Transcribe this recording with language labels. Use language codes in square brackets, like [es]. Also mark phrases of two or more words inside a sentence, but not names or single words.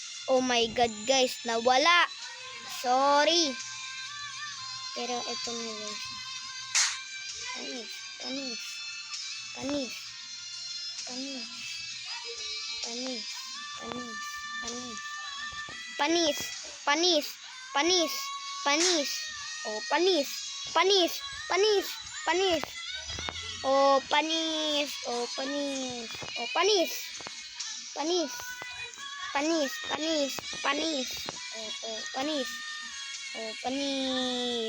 [en] Oh my God, [tl] guys. Nawala. Sorry. Pero ito na, guys. Panis. Panis. Panis. Panis. Panis. Panis. Panis. Panis. Panis. Panis. Panis. Oh, panis. Panis. Panis. Panis. Oh, panis. Oh, panis. Oh, panis. Panis. Panis. Panis. Panis. Oh, panis. Oh, panis.